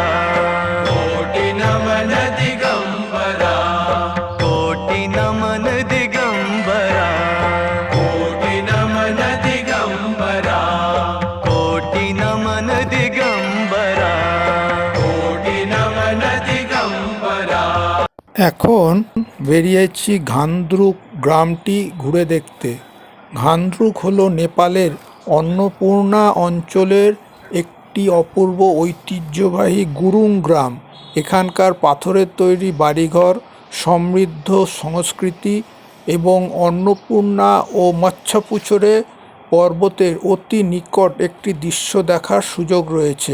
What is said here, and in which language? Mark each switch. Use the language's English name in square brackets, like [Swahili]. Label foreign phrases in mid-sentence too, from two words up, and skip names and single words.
[Hindi] कोटि नमन दिगंबरा कोटि नमन दिगंबरा कोटि नमन दिगंबरा कोटि नमन दिगंबरा कोटि नमन दिगंबरा [Bangla] এখন বেরিয়েছি ঘান্দ্রুক গ্রামটি ঘুরে দেখতে। ঘান্দ্রুক হলো নেপালের অন্নপূর্ণা অঞ্চলের একটি অপূর্ব ঐতিহ্যবাহী গুরুং গ্রাম। এখানকার পাথরের তৈরি বাড়িঘর, সমৃদ্ধ সংস্কৃতি এবং অন্নপূর্ণা ও মচ্ছাপুছরে পর্বতের অতি নিকট একটি দৃশ্য দেখার সুযোগ রয়েছে।